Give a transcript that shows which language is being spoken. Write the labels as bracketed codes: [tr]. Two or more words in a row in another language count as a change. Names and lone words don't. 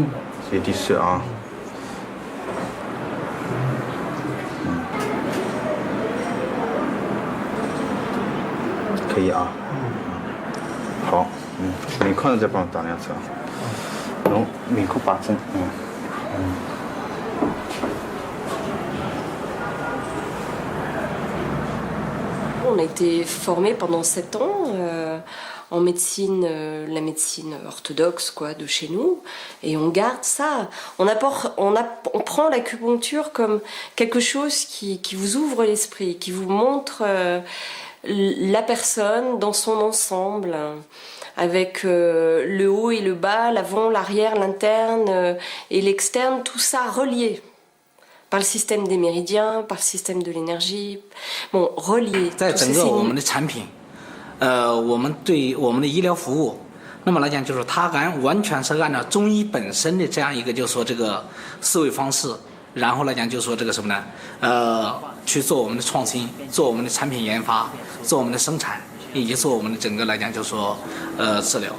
[zh] 有点酸啊。可以啊。好，面孔再帮我打2针，侬面孔8针， [fr] On a été formés pendant 7 ans en médecine, la médecine orthodoxe quoi, de chez nous, et on garde ça. On prend l'acupuncture comme quelque chose qui vous ouvre l'esprit, qui vous montre la personne dans son ensemble, avec le haut et le bas, l'avant, l'arrière, l'interne et l'externe, tout ça relié. Par le système des méridiens, par le système de l'énergie, bon, relié. [zh] 在整个我们的产品，我们对我们的医疗服务，那么来讲就是它完全是按照中医本身的这样一个就是说这个思维方式，然后来讲就是说这个什么呢？去做我们的创新，做我们的产品研发，做我们的生产，以及做我们的整个来讲就是说治疗。